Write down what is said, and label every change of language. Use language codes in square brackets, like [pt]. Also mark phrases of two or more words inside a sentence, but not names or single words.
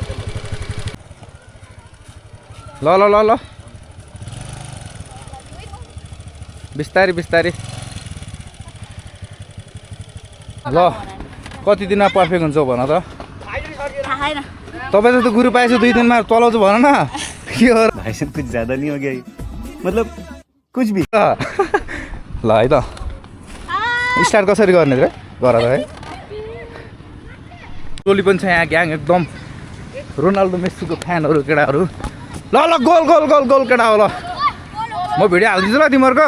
[ne] ल ल ल ल बिस्तारै बिस्तारै। ल कति दिनमा पर्फेक्ट हुन्छ भन त? तपाईँ त गुरु पाएछु 2 दिनमा चलाउँछु भन न। के हो [hi] भाई साहब कुछ ज्यादा नहीं हो गया मतलब कुछ भी। [ne] ल है त स्टार्ट कसरी गर्ने रे गर त है। टोली पनि छ यहाँ ग्याङ, एकदम रोनाल्डो मेस्सीको फ्यानहरू केटाहरू। ल ल गोल गोल गोल गोल केटा हो। ल म भिडियो हालिदिन्छु ल तिमीहरूको।